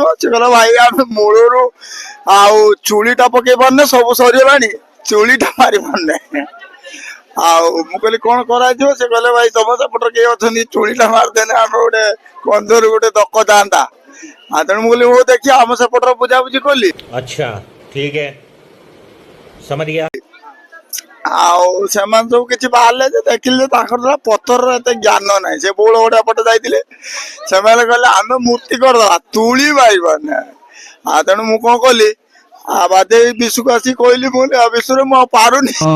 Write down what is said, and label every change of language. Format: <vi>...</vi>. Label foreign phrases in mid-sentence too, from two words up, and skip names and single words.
<or>ସେ କହିଲା ଭାଇ ଆମେ ମୂଳରୁ ଆଉ ଚୁଳିଟା ପକେଇ ପାରୁନେ, ସବୁ ସରିଗଲାଣି, ଚୁଳିଟା ମାରି ପାରୁନେ। ଆଉ ମୁଁ କହିଲି କଣ କରାଯିବ? ସେ କହିଲେ ଭାଇ ତମ ସେପଟରେ କେହି ଅଛନ୍ତି, ଚୁଳିଟା ମାରିଦେନେ ଆମେ ଗୋଟେ କନ୍ଧରୁ ଗୋଟେ ଦକ ଯାଆନ୍ତା। ଆଉ ତେଣୁ ମୁଁ କହିଲି ହଉ ଦେଖିଆ, ଆମ ସେପଟର ବୁଝାବୁଝି କଲି।</or> <hi>अच्छा ठीक है समझ गया।</hi> <or>ଆଉ ସେମାନେ ସବୁ କିଛି ବାହାରିଲେ ଯେ, ଦେଖିଲେ ଯେ ତାଙ୍କର ହେଲା ପଥରର ଏତେ ଜ୍ଞାନ ନାହିଁ। ସେ ବଉଳ ଗୋଟେ ପଟେ ଯାଇଥିଲେ, ସେମାନେ କହିଲେ ଆମେ ମୂର୍ତ୍ତି କରିଦବା, ତୁଳି ପାଇବାନି। ଆଉ ତେଣୁ ମୁଁ କଣ କଲି, ଆଉ ବାଦେ ବିଶୁକୁ ଆସିକି କହିଲି, ମୁଁ କହିଲି ଆଉ ବିଶୁରେ ମୁଁ ଆଉ ପାରୁନି।</or>